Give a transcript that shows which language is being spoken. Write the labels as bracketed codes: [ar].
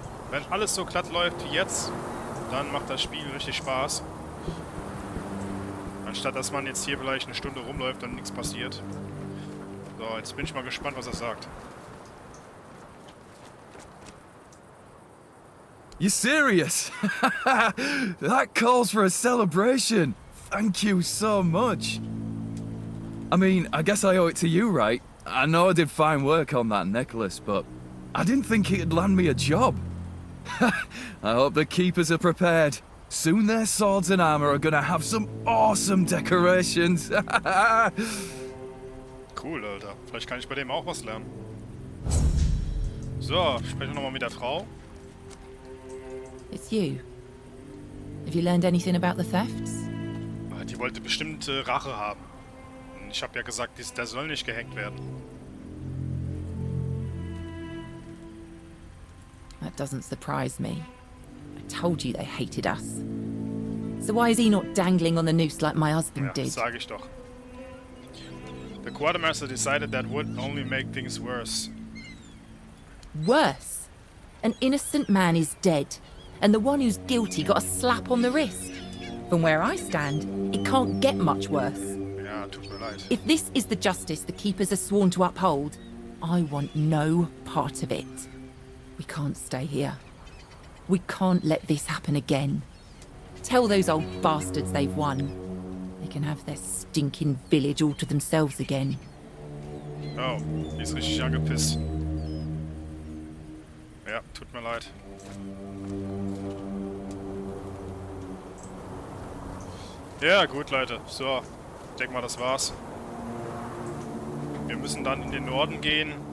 [de] Wenn alles so glatt läuft wie jetzt, dann macht das Spiel richtig Spaß. Anstatt dass man jetzt hier vielleicht eine Stunde rumläuft und nichts passiert. So, jetzt bin ich mal gespannt, was er sagt. [en] You serious? That calls for a celebration. thank you so much. I mean, I guess I owe it to you, right? I know I did fine work on that necklace, but I didn't think it'd land me a job. I hope the keepers are prepared. Soon their swords and armor are gonna have some awesome decorations. [de] Cool, Alter. Vielleicht kann ich bei dem auch was lernen. So, sprechen wir nochmal mit der Frau. [en] It's you. Have you learned anything about the thefts? [de] Die wollte bestimmt Rache haben. Ich habe ja gesagt, der soll nicht gehängt werden. [en] That doesn't surprise me. I told you they hated us. So why is he not dangling on the noose like my husband [de] Ja, [en] did? [de] das sage ich doch. [en] The quartermaster decided that would only make things worse. Worse? An innocent man is dead, and the one who's guilty got a slap on the wrist. From where I stand, it can't get much worse. [de] Ja, tut mir leid. [en] If this is the justice the keepers are sworn to uphold, I want no part of it. We can't stay here. We can't let this happen again. Tell those old bastards they've won. They can have their stinking village all to themselves again. [de] Oh, die ist richtig angepisst. Ja, tut mir leid. Ja, gut, Leute. So, ich denke mal, das war's. Wir müssen dann in den Norden gehen.